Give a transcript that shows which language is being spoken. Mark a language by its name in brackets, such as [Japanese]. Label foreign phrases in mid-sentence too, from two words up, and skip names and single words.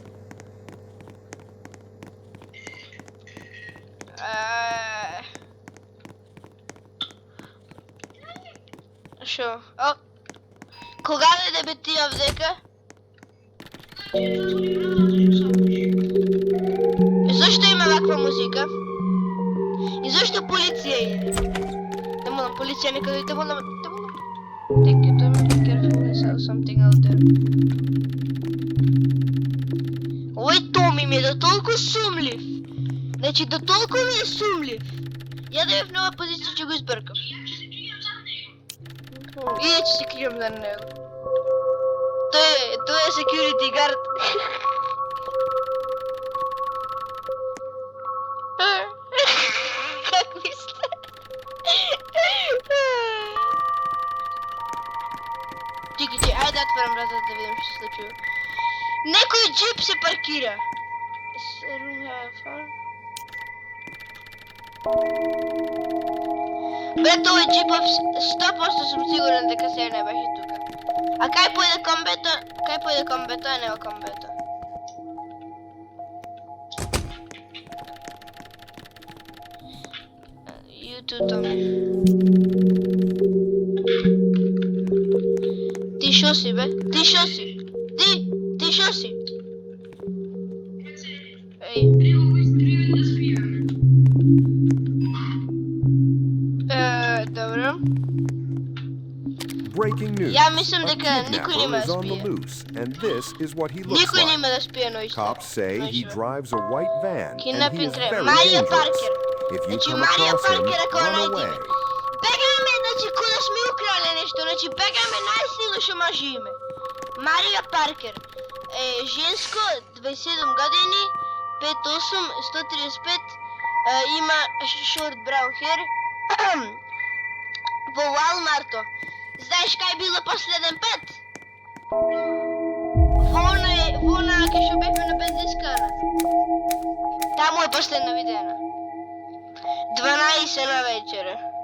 [Macedonian] Шо? О! Кога да бе ти овдека? Зашто има ваква музика? И зашто полиција иде? Да молам, полиција нека да молам. [English] Thank you, Tommy, be careful, I saw something out there. [Macedonian] Овој Томи ми е да толку сумлив. Значи, да толку ми е сумлив. Ја да бе в нова позиција ќе го избркам. И ја ќе се кријам за него. Тој е [English] security guard. [Macedonian] Как мисле? Чекай, ајде да отворам вратата да видим што се случува. Некој джип се паркира. Брат, овој джипов 100% сум сигурен дека се не беше тука. А кај појде комбето? Кај појде комбето, а не во комбето? [English] You too, Tommy. [Macedonian] Ти шо си, бе? Ти шо си? Ти шо си? Еј. Добро. [English] Breaking news. [Macedonian] Ja mislim [English] A [Macedonian] дека никој нема [English] kidnapper [Macedonian] да [English] is on the [Macedonian] спие. [English] loose, and this is what he looks [Macedonian] Никој [English] like. [Macedonian] нема да спие ноќта. [English] Cops say he drives a white van and he Kidnapping is crime. very [Macedonian] Марио [English] dangerous. [Macedonian] Паркер. [English] If you [Macedonian] Значи [English] come [Macedonian] Марио [English] across him, [Macedonian] Паркер ако [English] run [Macedonian] најдеме. [English] away. [Macedonian] Бегаме, значи кога сме украле нешто, значи бегаме најсилно што можеме. Марио Паркер е женско, 27 години, 5'8", 135, има [English] short brown hair. [Macedonian] Во Walmartu. Знаеш кај било последен пат? Во она кај што бевме на бензинскана. Таму е последно видена. 12 на вечера.